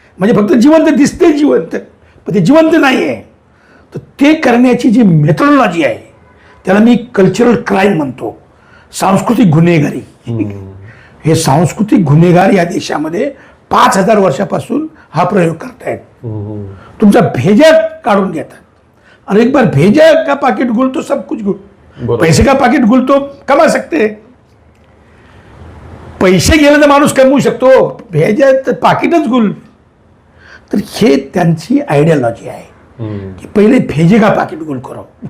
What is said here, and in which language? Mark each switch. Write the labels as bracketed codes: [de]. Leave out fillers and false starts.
[mr] म्हणजे फक्त जिवंत दिसते जिवंत, पण ते जिवंत नाही आहे. तर ते करण्याची जी मेथोडॉलॉजी आहे त्याला मी कल्चरल क्राईम म्हणतो, सांस्कृतिक गुन्हेगारी. हे सांस्कृतिक गुन्हेगार या देशामध्ये 5000 वर्षापासून हा प्रयोग करतायत. तुमचा भेजा काढून घेतात. [hi] और एक बार भेजा का पाकिट गुल तो सब कुछ गुल. पैसे का पाकिट गुल तो कमा सकते. [mr] पैसे गेले तर माणूस कमवू शकतो, भेजा तर पाकिटच गुल. तर हे त्यांची आयडियोलॉजी आहे की [hi] पहिले भेजे का पाकिट गुल करो.